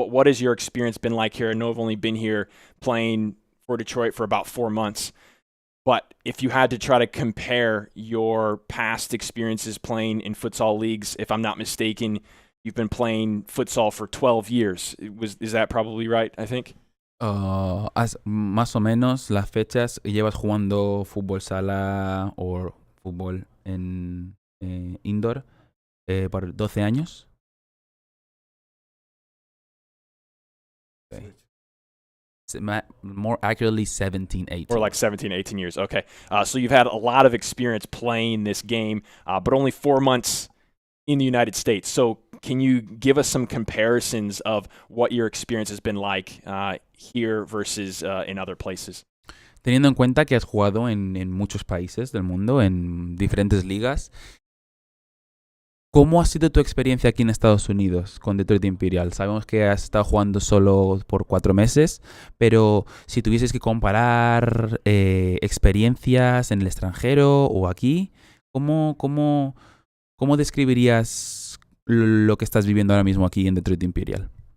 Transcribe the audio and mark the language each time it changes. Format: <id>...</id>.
<en>What has your experience been like here? I know I've only been here playing for Detroit for about 4 months. But if you had to try to compare your past experiences playing in futsal leagues, if I'm not mistaken, you've been playing futsal for 12 years. Is that probably right, I think?</en> <es>Más o menos las fechas, llevas jugando fútbol sala o fútbol en indoor por 12 años.</es> <en>Okay. More accurately, 17, 18. Or like 17, 18 years. Okay. So you've had a lot of experience playing this game, but only 4 months in the United States. So can you give us some comparisons of what your experience has been like here versus in other places?</en> <es>Teniendo en cuenta que has jugado en muchos países del mundo, en diferentes ligas, ¿cómo ha sido tu experiencia aquí en Estados Unidos con Detroit Imperial? Sabemos que has estado jugando solo por 4 meses, pero si tuvieses que comparar experiencias en el extranjero o aquí, ¿cómo describirías lo que estás viviendo ahora mismo aquí en Detroit Imperial?</es>